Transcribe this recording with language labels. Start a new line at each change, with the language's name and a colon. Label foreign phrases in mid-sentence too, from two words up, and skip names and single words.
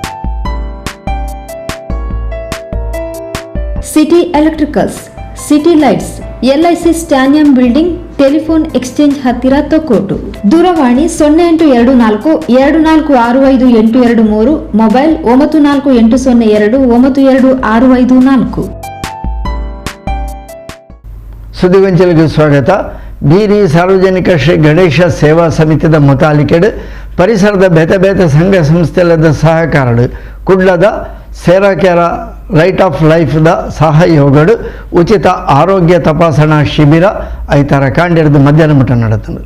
Kannada: ಸಿಟಿ ಎಲೆಕ್ಟ್ರಿಕಲ್ಸ್, ಸಿಟಿ ಲೈಟ್ಸ್, ಎಲ್ಐಸಿ ಸ್ಟ್ಯಾನಿಯಂ ಬಿಲ್ಡಿಂಗ್, ಟೆಲಿಫೋನ್ ಎಕ್ಸ್ಚೇಂಜ್ ಹತ್ತಿರ ತೊಕ್ಕೋಟು. ದೂರವಾಣಿ 0824 2465 ಮೊಬೈಲ್ 9480 92654.
Tulu: ಸುದ್ದಿಗೊಂಚಲಿಗೆ ಸ್ವಾಗತ. ಬೀರಿ ಸಾರ್ವಜನಿಕ ಶ್ರೀ ಗಣೇಶ ಸೇವಾ ಸಮಿತಿದ ಮುತಾಲಿಕೆಡು ಪರಿಸರದ ಬೇತೆ ಬೇತೆ ಸಂಘ ಸಂಸ್ಥೆಲದ ಸಹಕಾರಡು ಕುಡ್ಲದ ಸೇರಾಕೆರ ರೈಟ್ ಆಫ್ ಲೈಫ್ದ ಸಹಯೋಗಡು ಉಚಿತ ಆರೋಗ್ಯ ತಪಾಸಣಾ ಶಿಬಿರ ಐತಾರ ಕಾಂಡಿರ್ದು ಮಧ್ಯಾಹ್ನ ಮಟ್ಟ ನಡೆತಂದು.